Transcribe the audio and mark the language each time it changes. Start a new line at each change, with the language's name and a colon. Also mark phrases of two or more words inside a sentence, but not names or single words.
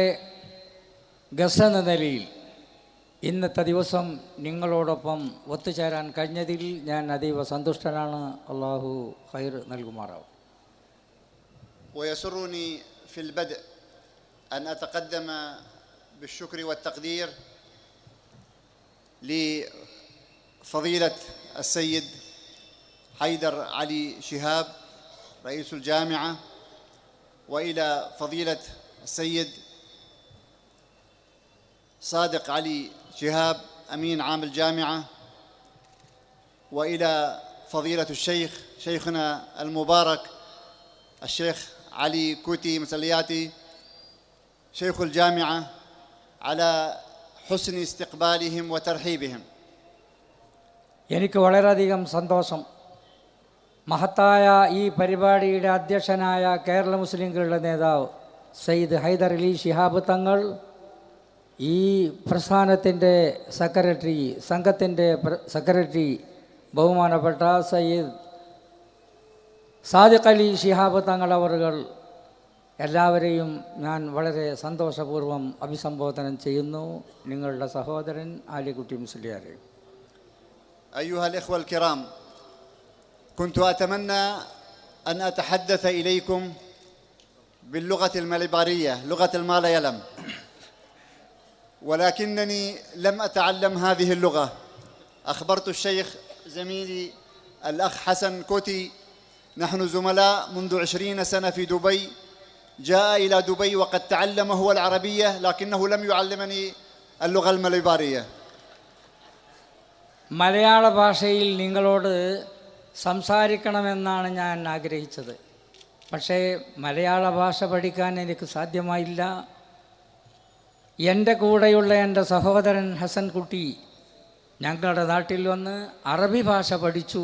Malayalam: ഗസ്റ്റ് എന്ന നിലയിൽ ഇന്നത്തെ ദിവസം നിങ്ങളോടൊപ്പം ഒത്തുചേരാൻ കഴിഞ്ഞതിൽ ഞാൻ അതീവ സന്തുഷ്ടനാണ്. അള്ളാഹു ഖൈർ നൽകുമാറാവും.
Arabic: ويسرني في البدء أن أتقدم بالشكر والتقدير لفضيلة السيد حيدر علي شهاب رئيس الجامعة، وإلى فضيلة السيد صادق علي شهاب أمين عام الجامعة، وإلى فضيلة الشيخ شيخنا المبارك الشيخ علي كوتي مسلياتي شيخ الجامعة على حسن استقبالهم وترحيبهم.
Malayalam: എനിക്ക് വളരെയധികം സന്തോഷം. മഹത്തായ ഈ പരിപാടിയുടെ അധ്യക്ഷനായ കേരള മുസ്ലിംകളുടെ നേതാവ് സയ്യിദ് ഹൈദർ അലി ശിഹാബ് തങ്ങൾ, ഈ പ്രസ്ഥാനത്തിൻ്റെ സംഘത്തിൻ്റെ സെക്രട്ടറി ബഹുമാനപ്പെട്ട സയ്യിദ് സാദിഖ് അലി ശിഹാബ് തങ്ങൾ അവറുകൾ, എല്ലാവരെയും ഞാൻ വളരെ സന്തോഷപൂർവ്വം അഭിസംബോധന ചെയ്യുന്നു. നിങ്ങളുടെ സഹോദരൻ ആലിക്കുട്ടി മുസ്ലിയാർ.
Arabic: أيها الإخوة الكرام، كنت أتمنى أن أتحدث إليكم باللغة المليبارية، لغة المالايلم، ولكنني لم أتعلم هذه اللغة. أخبرت الشيخ زميلي الأخ حسن كوتي، نحن زملاء منذ 20 سنة في دبي، جاء إلى دبي وقد تعلم هو العربية لكنه لم يعلمني اللغة المليبارية.
Malayalam: മലയാള ഭാഷയിൽ നിങ്ങളോട് സംസാരിക്കണമെന്നാണ് ഞാൻ ആഗ്രഹിച്ചത്. പക്ഷേ മലയാള ഭാഷ പഠിക്കാൻ എനിക്ക് സാധ്യമായില്ല. എൻ്റെ കൂടെയുള്ള എൻ്റെ സഹോദരൻ ഹസൻ കുട്ടി ഞങ്ങളുടെ നാട്ടിൽ വന്ന് അറബി ഭാഷ പഠിച്ചു.